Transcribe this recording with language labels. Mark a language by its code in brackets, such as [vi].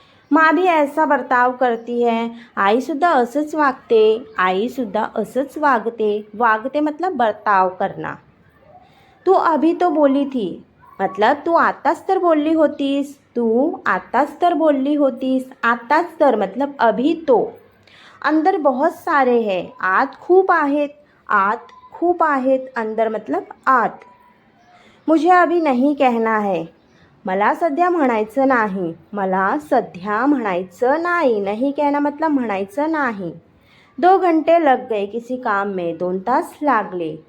[hi] माँ भी ऐसा बर्ताव करती है, [mr] आईसुद्धा असंच वागते। आईसुद्धा असंच वागते। वागते [hi] मतलब बर्ताव करना। तू अभी तो बोली थी मतलब [mr] तू आताच तर बोलली होतीस। तू आताच तर बोलली होतीस। आताच तर [hi] मतलब अभी तो। अंदर बहुत सारे हैं, [mr] आत खूप आहेत। आत खूप आहेत। [hi] अंदर मतलब [mr] आत। [hi] मुझे अभी नहीं कहना है, [mr] मला सध्या म्हणायचं नाही। मला सध्या म्हणायचं नाही। [hi] नहीं कहना मतलब [mr] म्हणायचं नाही। [hi] 2 घंटे लग गए किसी काम में, [mr] 2 तास लागले।